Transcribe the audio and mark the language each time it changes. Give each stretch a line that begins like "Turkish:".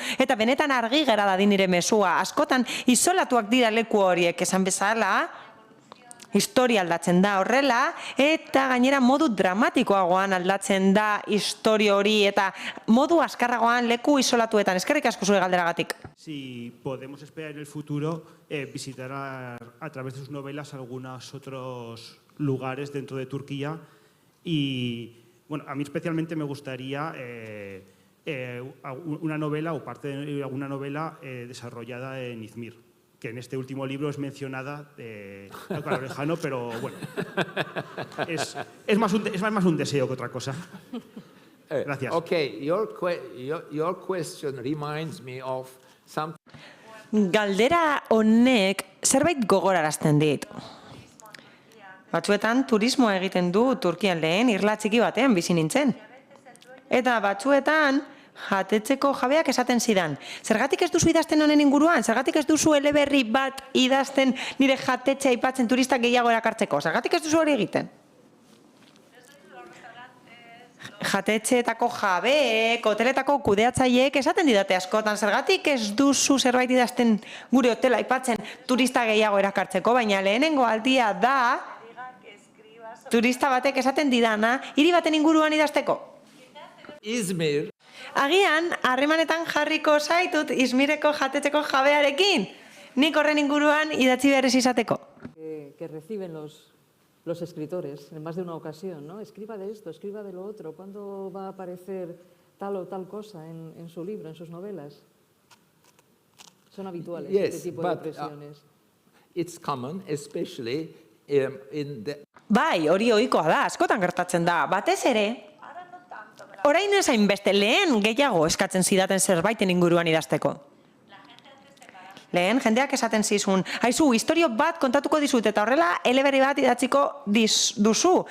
Basque: Eta benetan argi gera dadin nire mezua. Askotan isolatuak dira leku horiek esan bezala, Historia aldatzen da horrela, eta gainera modu dramatikoagoan aldatzen da historia hori, eta modu azkarragoan leku isolatuetan. Eskerrik asko zure galderagatik.
Spanish: Si podemos esperar en el futuro visitar a través de sus novelas algunos otros lugares dentro de Turquía y, bueno, a mí especialmente me gustaría una novela o parte de alguna novela desarrollada en Izmir, que en este último libro es mencionada, claro, lejano, pero bueno, es más un deseo que otra cosa. Gracias.
English: Okay, your question reminds me of something.
Basque: Galdera honek zerbait gogorarazten dit. Batzuetan turismoa egiten du Turkian lehen irla txiki batean bizi nintzen. Eta batzuetan jatetzeko jabeak esaten zidan. Zergatik ez duzu idazten honen inguruan? Zergatik ez duzu eleberri bat idazten nire jatetxe aipatzen turistak gehiago erakartzeko? Zergatik ez duzu hori egiten? Jatetxeetako jabeek, hoteletako kudeatzaileek esaten didate askotan. Zergatik ez duzu zerbait idazten gure hotela aipatzen turista gehiago erakartzeko? Baina lehenengo aldia da turista batek esaten didana hiri baten inguruan idazteko. Izmir. Agian, harremanetan jarriko zaitut Izmireko jatetxeko jabearekin. Nik horren inguruan idatzi behar ez izateko.
Spanish: Que reciben los escritores en más de una ocasión, ¿no? Escriba de esto, escriba de lo otro. ¿Cuándo va a aparecer tal o tal cosa en su libro, en sus novelas? Son habituales este tipo de presiones.
English: It's common, especially in the...
Basque: Bai, hori ohikoa da, askotan gertatzen da. Batez ere, orain ez hainbeste lehen gehiago eskatzen zidaten zerbaiten inguruan idazteko. Lehen, jendeak esaten zizun, haizu, historio bat kontatuko dizut, eta horrela eleberri bat idatziko duzu.